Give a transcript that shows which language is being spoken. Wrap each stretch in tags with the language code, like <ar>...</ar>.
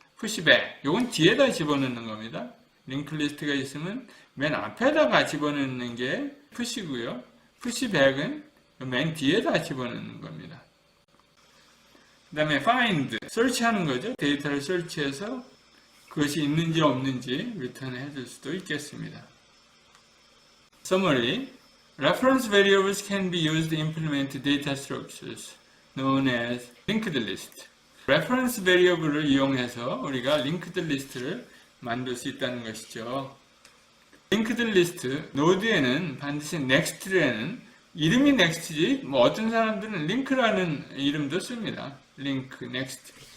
<ko>푸시백, 요건 뒤에다 집어넣는 겁니다. 링크 리스트가 있으면 맨 앞에다가 집어넣는 게 푸시고요. 푸시백은 맨 뒤에다 집어넣는 겁니다. 그 다음에 find, search하는 거죠. 데이터를 search해서 그것이 있는지 없는지 리턴 해줄 수도 있겠습니다.</ko> <en>Summary, reference variables can be used to implement data structures known as linked list.</en> <ko>reference variable을 이용해서 우리가 linked list를 만들 수 있다는 것이죠. linked list, 노드에는 반드시 next에는 이름이 next지, 뭐 어떤 사람들은 link라는 이름도 씁니다. link, next.</ko>